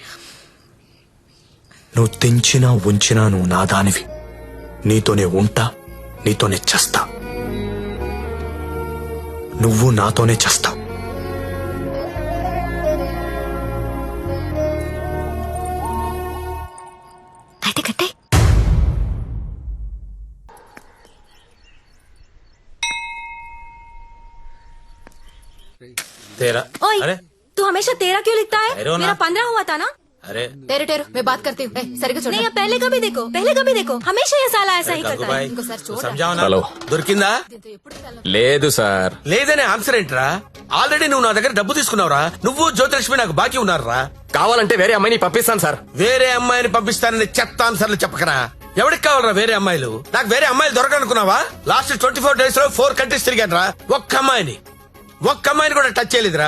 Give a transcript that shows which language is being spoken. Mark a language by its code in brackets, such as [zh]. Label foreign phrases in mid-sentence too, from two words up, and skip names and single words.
[te] నువ్వు తెంచినా ఉంచినా నువ్వు నా దానివి. నీతోనే ఉంటా, నీతోనే చస్తా. నువ్వు నాతోనే చస్తావు. అయితే కట్టే. [hi] तेरा ओए, अरे तू हमेशा तेरा क्यों लिखता है? अरे वो ना- मेरा 15 हुआ था ना. अरे तेरे टेरो मैं बात करती हूँ. सरिगा छोड़. नहीं, पहले कभी देखो, पहले कभी देखो. हमेशा ये साला ऐसा ही करता है. भाई [te] ఇంకోసారి చూడు. [hi] समझाओ ना. [te] హలో దొరికిందా? లేదు సార్. లేదనే ఆన్సర్ ఏంట్రా? ఆల్రెడీ నువ్వు నా దగ్గర డబ్బు తీసుకున్నావురా. నువ్వు జ్యోతిలక్ష్మి నాకు బాకీ ఉన్నారా? కావాలంటే వేరే అమ్మాయిని పంపిస్తాను సార్. వేరే అమ్మాయిని పంపిస్తానని చెత్త ఆన్సర్లు చెప్పకరా. ఎవరికి కావాలరా వేరే అమ్మాయిలు? నాకు వేరే అమ్మాయిలు దొరకనుకున్నావా? లాస్ట్ 24 days లో 4 కంట్రీస్ తిరిగాను రా. ఒక్క అమ్మాయిని కూడా టచ్ చేయలేదురా.